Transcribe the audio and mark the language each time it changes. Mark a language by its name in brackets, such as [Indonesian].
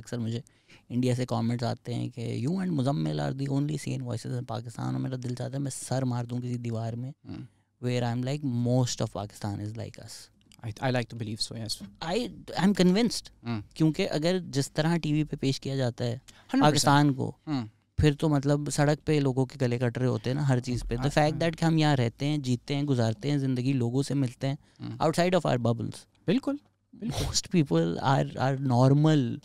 [Urdu] اکثر مجھے انڈیا سے کامنٹس آتے ہیں کہ [English] you and Muzammil are the only sane voices in Pakistan, [Urdu] اور میرا دل چاہتا ہے میں سر مار دوں کسی دیوار میں. [English] where I'm like most of Pakistan is like us. I like to believe so, yes. I'm convinced. [Urdu] کیونکہ اگر جس طرح ٹی وی پہ پیش کیا جاتا ہے پاکستان کو, پھر تو مطلب سڑک پہ لوگوں کے گلے کٹ رہے ہوتے ہیں نا ہر چیز پہ. [English] the fact that [Urdu] کہ ہم یہاں رہتے ہیں, جیتے ہیں, گزارتے ہیں زندگی, لوگوں سے ملتے ہیں [English] outside of our bubbles. [Urdu] بالکل [English] most people are normal.